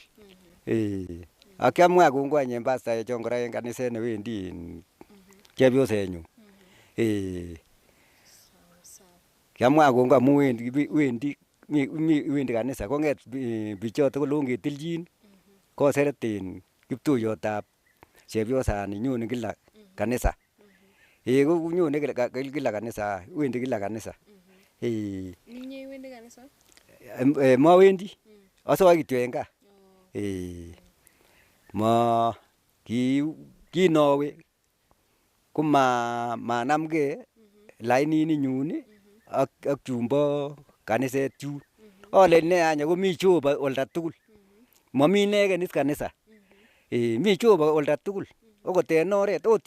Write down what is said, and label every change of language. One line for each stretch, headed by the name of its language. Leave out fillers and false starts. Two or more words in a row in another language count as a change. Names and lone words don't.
Kalenjin: ak kiamwa kongoi en pastaechon kora en kaniset newendi chepyosenyun kiamwa kongoi amun wendi kanisa kong'et bichoto kole ongetilchin koseret en kiptuiyotab chepyosani nyone kila kanisa ko nyone kila kanisa wendi kila kanisa Ninyi iwendi kanisa? Mawendi asoe kityo en gaa ma kinawe ko manamgei lainini nyun ak chumbo kaniset chun ale ne anya komi Jehova olda tugul mami inegen is kanisa mi Jehova olda tugul okot en oret